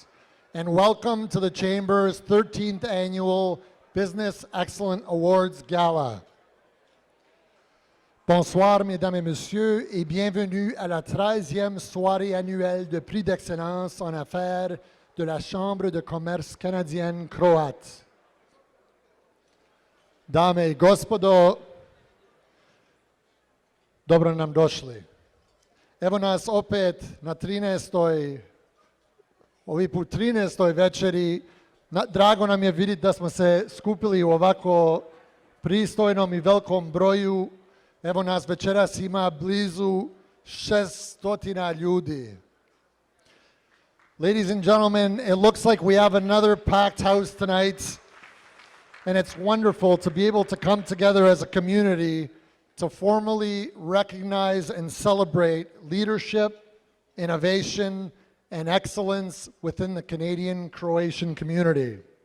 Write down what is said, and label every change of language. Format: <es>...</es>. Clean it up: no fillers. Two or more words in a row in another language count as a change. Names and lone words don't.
<en>And welcome to the Chamber's 13th Annual Business Excellence Awards Gala.</en> <fr>Bonsoir, mesdames et messieurs, et bienvenue à la 13e soirée annuelle de prix d'excellence en affaires de la Chambre de commerce canadienne-croate.</fr> <hr>Dame i gospodo, dobro nam došli. Evo nas opet na 13. Ovi put 13. večeri. Drago nam je vidjeti da smo se skupili u ovako pristojnom i velikom broju. Evo nas večeras ima blizu 600 ljudi.</hr> <en>Ladies and gentlemen, it looks like we have another packed house tonight. And it's wonderful to be able to come together as a community to formally recognize and celebrate leadership, innovation, and excellence within the Canadian-Croatian community.</en>